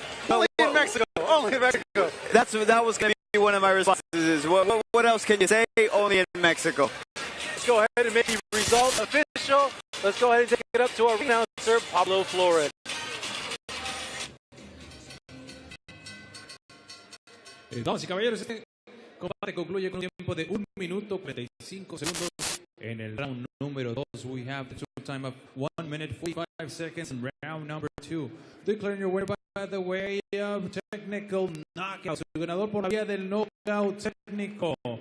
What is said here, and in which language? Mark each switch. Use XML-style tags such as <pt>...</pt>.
<en>Only in Mexico. Only in Mexico. That was going to be one of my responses. What else can you say? Only in Mexico. Let's go ahead and make the result official. Let's go ahead and take it up to our announcer, Pablo Flores.</en> <es>Damas y caballeros, este combate concluye con un tiempo de 1 minuto 45 segundos. En el round número 2,</es> <en>we have the total time of 1 minute 45 seconds in round number 2. Declaring your winner by the way of technical knockout.</en> <es>Su ganador por la vía del knockout técnico.</es>